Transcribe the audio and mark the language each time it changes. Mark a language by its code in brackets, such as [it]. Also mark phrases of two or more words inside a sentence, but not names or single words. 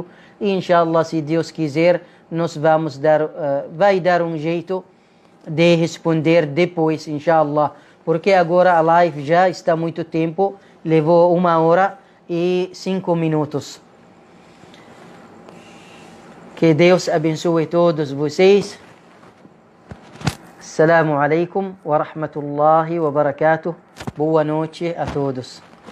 [pt] E inshallah, se Deus quiser, nós vai dar um jeito de responder depois, inshallah. Porque agora a live já está muito tempo, levou 1h05. Que Deus abençoe todos vocês. [ar] السلام عليكم ورحمة الله وبركاته. [pt] Boa noite a todos.